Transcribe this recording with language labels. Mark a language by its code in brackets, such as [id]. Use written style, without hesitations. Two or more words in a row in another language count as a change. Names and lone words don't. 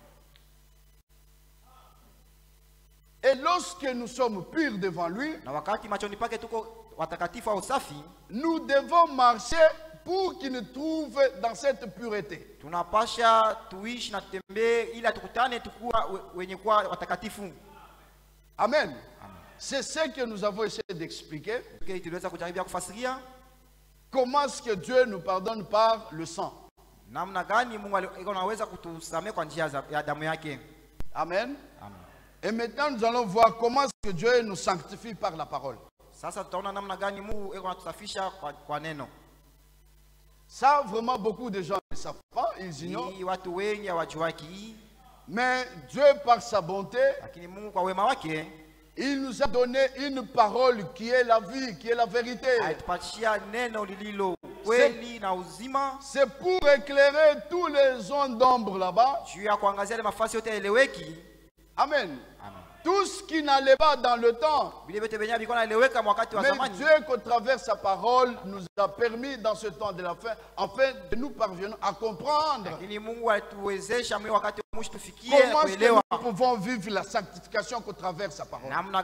[fr] Et lorsque nous sommes purs devant lui, nous devons marcher pour qu'il nous trouve dans cette pureté. Amen. C'est ce que nous avons essayé d'expliquer. [sw] Okay, tuliweza kujaribu kufasiria [fr] comment est-ce que Dieu nous pardonne par le sang. [sw] namna gani Mungu anaweza kutusamehe kwa njia ya damu yake. Amen. Amen. [fr] Et maintenant nous allons voir comment est-ce que Dieu nous sanctifie par la parole. [sw] Sasa tutaona namna gani Mungu anatusafisha kwa neno. [fr] Ça vraiment beaucoup de gens ne savent pas, ils ignorent. [sw] Watu wengi hawajuaki. [fr] Mais Dieu par sa bonté, [sw] lakini Mungu kwa wema wake, [fr] il nous a donné une parole qui est la vie, qui est la vérité. C'est pour éclairer tous les zones d'ombre là-bas. Amen. Tout ce qui n'allait pas dans le temps. Mais Dieu, qu'au travers sa parole, nous a permis dans ce temps de la fin, afin que nous parvenions à comprendre comment est-ce que nous pouvons vivre la sanctification qu'au travers sa parole.